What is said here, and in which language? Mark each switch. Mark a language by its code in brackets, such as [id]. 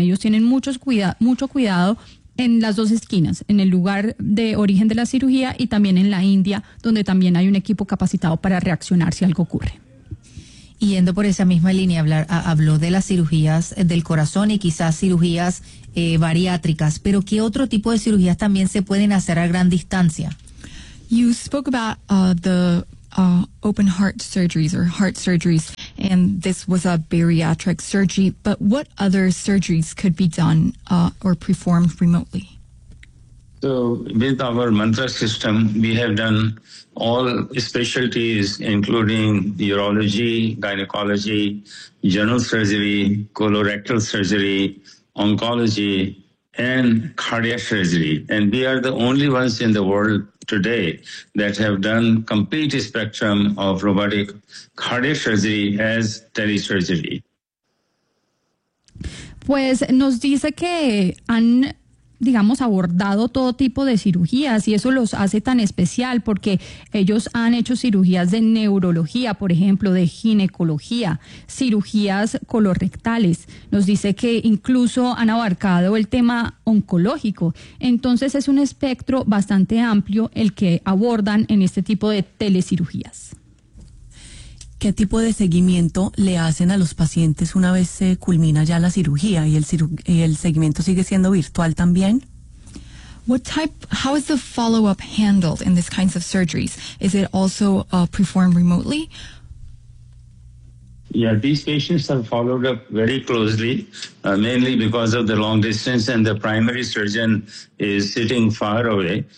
[es] Ellos tienen mucho cuidado en las dos esquinas, en el lugar de origen de la cirugía y también en la India, donde también hay un equipo capacitado para reaccionar si algo ocurre. Yendo por esa misma línea, habló de las cirugías del corazón y quizás cirugías bariátricas, pero ¿qué otro tipo de cirugías también se pueden hacer a gran distancia? [en] You spoke about the open heart surgeries or heart surgeries, and this was a bariatric surgery, but what other surgeries could be done or performed remotely? So with our Mantra system, we have done all specialties, including urology, gynecology, general surgery, colorectal surgery, oncology, and cardiac surgery. And we are the only ones in the world today that have done complete spectrum of robotic cardiac surgery as telesurgery. [es] Pues nos dice que han, digamos, abordado todo tipo de cirugías, y eso los hace tan especial porque ellos han hecho cirugías de neurología, por ejemplo, de ginecología, cirugías colorrectales. Nos dice que incluso han abarcado el tema oncológico. Entonces es un espectro bastante amplio el que abordan en este tipo de telecirugías. ¿Qué tipo de seguimiento le hacen a los pacientes una vez se culmina ya la cirugía, y el seguimiento sigue siendo virtual también? [en] What type, how is the follow-up handled in these kinds of surgeries? Is it also performed remotely? Yeah, these patients are followed up very closely, mainly because of the long distance and the primary surgeon is sitting far away.